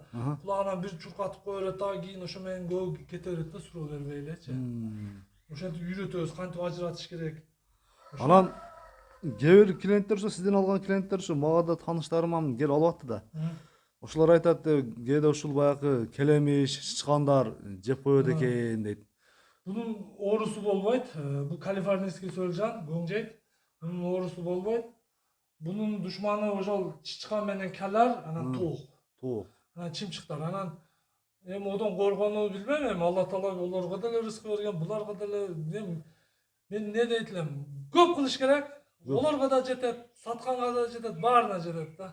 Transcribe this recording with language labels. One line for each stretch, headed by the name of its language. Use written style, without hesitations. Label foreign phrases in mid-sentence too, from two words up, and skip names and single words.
Kyrgyz: Кулагынан бир чуркатып кое берет да, кийин ошо менен көп кете берет да, суроо бербей элечи. Ошентип үйрөтөбүз кантип ажыратыш керек. Анан кээ бир клиенттер ошо сизден алган клиенттер ошо мага да тааныштарыман келип алып атты да. Ошолор айтат, кээде ушул баягы келемиш, чычкандар жеп коет экен дейт. Bunun oorusу болбойт. Бул калифорнийский сөлжан, көңжейт. Bunun oorusу болбойт. Bunun душманы ошол чычкан менен калар, анан туук. Туук. Анан чымчыктар. Анан эми одон коргонуу билбейм, эми Алла таала олорго деле рызык берген, буларга деле мен эмне дейт элем? Көп кылыш керек. Олорго да жетет, сатканга да жетет, баарына жетет да.